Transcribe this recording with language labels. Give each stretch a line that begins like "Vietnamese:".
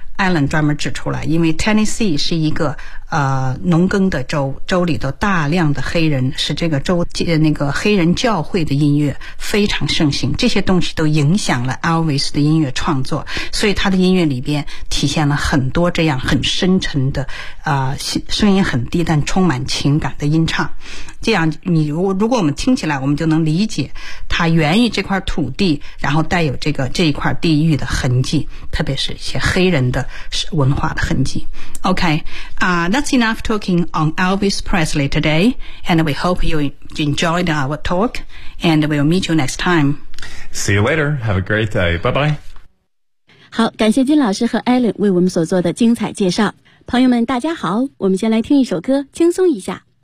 Chinese: Alan 专门指出来，因为 Tennessee 是一个农耕的州，州里头大量的黑人，是这个州那个黑人教会的音乐非常盛行，这些东西都影响了 Elvis 的音乐创作，所以他的音乐里边体现了很多这样很深沉的声音很低但充满情感的音唱。这样你如果我们听起来，我们就能理解他源于这块土地，然后带有这一块地域的痕迹，特别是一些黑人的文化的痕迹。
English: OK, that's enough talking on Elvis Presley today, and we hope you enjoyed our talk, and we'll meet you next time. See you later. Have a great day. Bye-bye.
Chinese: 好，感谢金老师和 Alan 为我们所做的精彩介绍。朋友们，大家好，我们先来听一首歌，轻松一下。